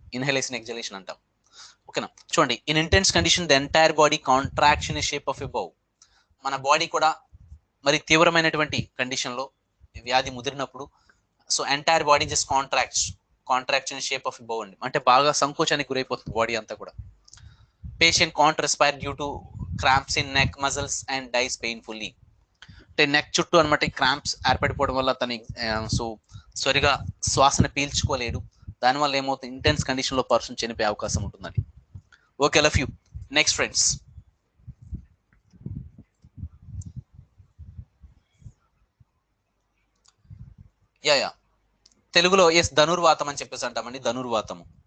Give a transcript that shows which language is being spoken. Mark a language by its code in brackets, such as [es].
[en] inhalation, exhalation [te] అంటాం. ఓకేనా. చూడండి, [en] In intense condition the entire body contraction in shape of a bow. [te] మన body కూడా మరి తీవ్రమైనటువంటి కండిషన్లో వ్యాధి ముదిరినప్పుడు [en] So entire body just contraction in shape of a bow అండి. [te] అంటే బాగా సంకోచానికి గురైపోతుంది బాడీ అంతా కూడా. [en] Patient can't respire due to cramps in neck muscles and dies painfully. [te] అంటే నెక్ చుట్టూ అనమాట క్రాంప్స్ ఏర్పడిపోవడం వల్ల తను సో సరిగా శ్వాసను పీల్చుకోలేడు. దానివల్ల ఏమవుతుంది, ఇంటెన్స్ కండిషన్ లో పర్సన్ చనిపోయే అవకాశం ఉంటుందండి. Okay, [en] Love you. [te] Next friends, yeah తెలుగులో ధనుర్వాతం అని చెప్పేసి అంటామండి. ధనుర్వాతము.